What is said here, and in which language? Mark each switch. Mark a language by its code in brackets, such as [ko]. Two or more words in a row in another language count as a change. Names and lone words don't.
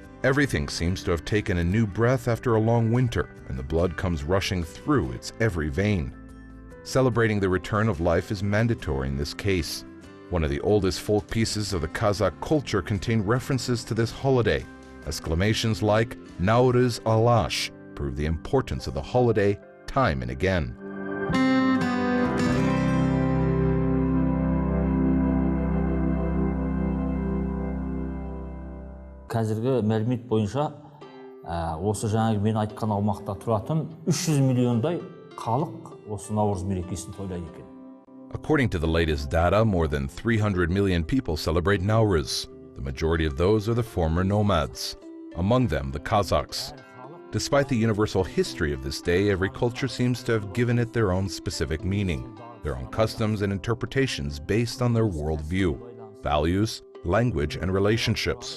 [en] Everything seems to have taken a new breath after a long winter, and the blood comes rushing through its every vein. Celebrating the return of life is mandatory in this case. One of the oldest folk pieces of the Kazakh culture contain references to this holiday. Exclamations like Nauryz Alash prove the importance of the holiday time and again. [kk] Қазіргі мәлімет бойынша, осы жаңағы мен айтқан аумақта тұратын 300 миллиондай халық осы Nauryz мерекесін тойлайды екен. [en] According to the latest data, more than 300 million people celebrate Nauryz. The majority of those are the former Nomads, among them the Kazakhs. Despite the universal history of this day, every culture seems to have given it their own specific meaning, their own customs and interpretations based on their worldview, values, language, and relationships.